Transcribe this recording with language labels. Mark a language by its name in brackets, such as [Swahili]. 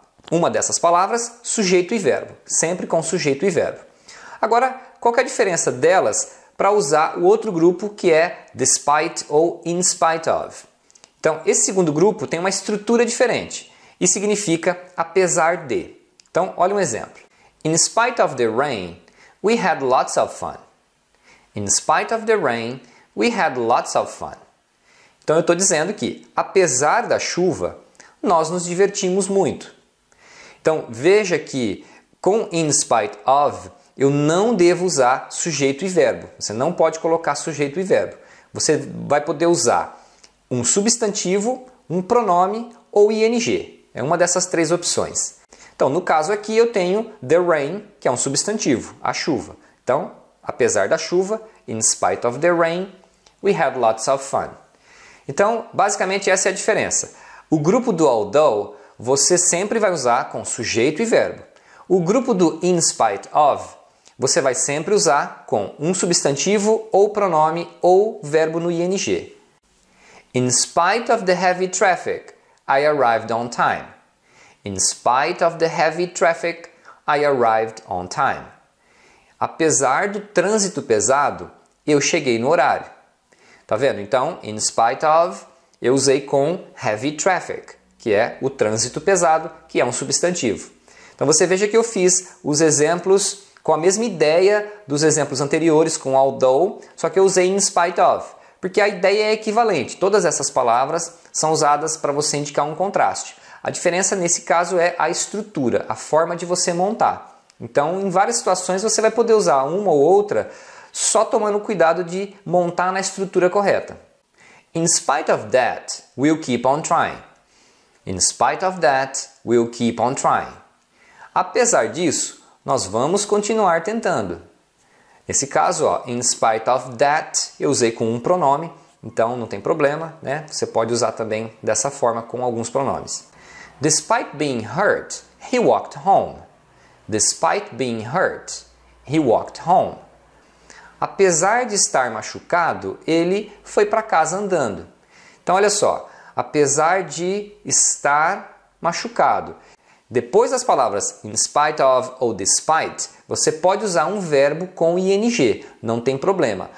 [Portuguese] Uma dessas palavras, sujeito e verbo, sempre com sujeito e verbo. Agora, qual que é a diferença delas para usar o outro grupo que é despite ou in spite of? Então, esse segundo grupo tem uma estrutura diferente. E significa apesar de. Então, olha um exemplo. [English] In spite of the rain, we had lots of fun. In spite of the rain, we had lots of fun. [Portuguese] Então, eu estou dizendo que, apesar da chuva, nós nos divertimos muito. Então, veja que com in spite of, eu não devo usar sujeito e verbo. Você não pode colocar sujeito e verbo. Você vai poder usar um substantivo, um pronome ou ing. É uma dessas três opções. Então, no caso aqui, eu tenho the rain, que é um substantivo, a chuva. Então, apesar da chuva, [English] in spite of the rain, we had lots of fun. [Portuguese] Então, basicamente, essa é a diferença. O grupo do although, você sempre vai usar com sujeito e verbo. O grupo do in spite of, você vai sempre usar com um substantivo ou pronome ou verbo no ing. [English] In spite of the heavy traffic, I arrived on time. In spite of the heavy traffic, I arrived on time. [Portuguese] Apesar do trânsito pesado, eu cheguei no horário. Tá vendo? Então, in spite of, eu usei com heavy traffic, que é o trânsito pesado, que é um substantivo. Então você veja que eu fiz os exemplos com a mesma ideia dos exemplos anteriores, com although, só que eu usei in spite of, porque a ideia é equivalente. Todas essas palavras são usadas para você indicar um contraste. A diferença nesse caso é a estrutura, a forma de você montar. Então, em várias situações você vai poder usar uma ou outra, só tomando cuidado de montar na estrutura correta. [English] In spite of that, we'll keep on trying. In spite of that, we'll keep on trying. [Portuguese] Apesar disso, nós vamos continuar tentando. Nesse caso, ó, [English] in spite of that, [Portuguese] eu usei com um pronome, então não tem problema, né? Você pode usar também dessa forma com alguns pronomes. [English] Despite being hurt, he walked home. Despite being hurt, he walked home. [Portuguese] Apesar de estar machucado, ele foi para casa andando. Então, olha só, apesar de estar machucado. Depois das palavras in spite of ou despite, você pode usar um verbo com ing, não tem problema.